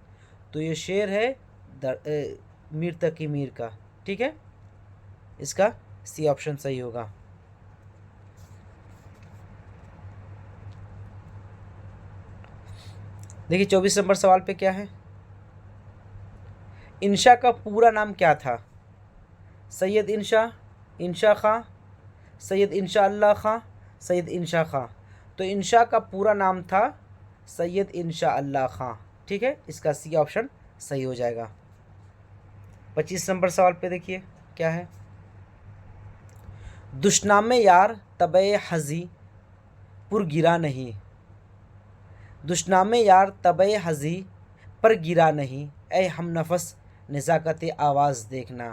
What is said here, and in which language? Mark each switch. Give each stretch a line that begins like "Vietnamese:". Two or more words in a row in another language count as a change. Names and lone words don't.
Hindi: तो ये शेर है मीर तकी मीर का। ठीक है, इसका सी ऑप्शन सही होगा। देखिए 24 नंबर सवाल पे क्या है, इंशा का पूरा नाम क्या था? सैयद इंशा, इंशा खां, सैयद इंशा अल्लाह खां, सैयद इंशा खां। तो इंशा का पूरा नाम था सैयद इंशा अल्लाह खां। ठीक है, इसका सी ऑप्शन सही हो जाएगा। 25 नंबर सवाल पे देखिए क्या है, दुश्नामे यार तबे हज़ी पुर गिरा नहीं, दुश्नामे यार तबे हज़ी पर गिरा नहीं, ऐ हम नफस नज़ाकत आवाज़ देखना।